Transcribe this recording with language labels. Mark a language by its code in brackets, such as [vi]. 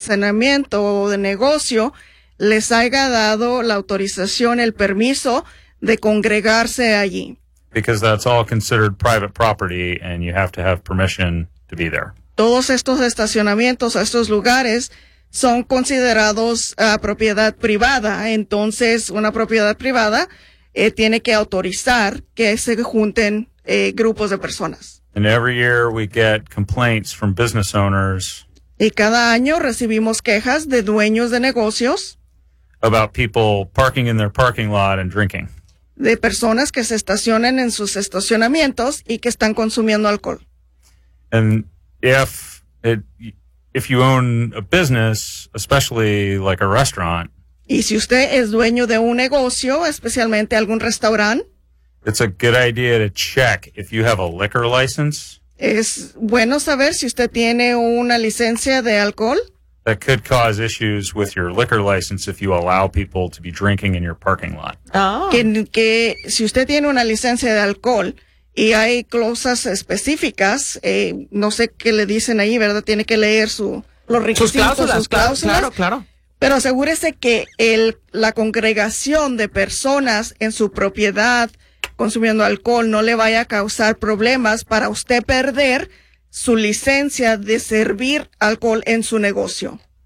[es] almacenamiento o de negocio les haya dado la autorización, el permiso de congregarse allí. [en] Because that's all considered private property and you have to have permission to be there. [es] Todos estos estacionamientos, estos lugares son considerados propiedad privada. Entonces, una propiedad privada tiene que autorizar que se junten grupos de personas. [en] And every year we get complaints from business owners. [es] Y cada año recibimos quejas de dueños de negocios. [en] About people parking in their parking lot and drinking. [es] De personas que se estacionan en sus estacionamientos y que están consumiendo alcohol. [en] And if you own a business, especially like a restaurant. [es] Y si usted es dueño de un negocio, especialmente algún restaurante. [en] It's a good idea to check if you have a liquor license. [es] Es bueno saber si usted tiene una licencia de alcohol. [en] That could cause issues with your liquor license if you allow people to be drinking in your parking lot. Oh. [es] Que si usted tiene una licencia de alcohol y hay cláusulas específicas, no sé qué le dicen ahí, ¿verdad? Tiene que leer los requisitos, sus cláusulas. Claro. Pero asegúrese que la congregación de personas en su propiedad consumiendo alcohol no le vaya a causar problemas para usted perder su licencia de servir alcohol en su negocio.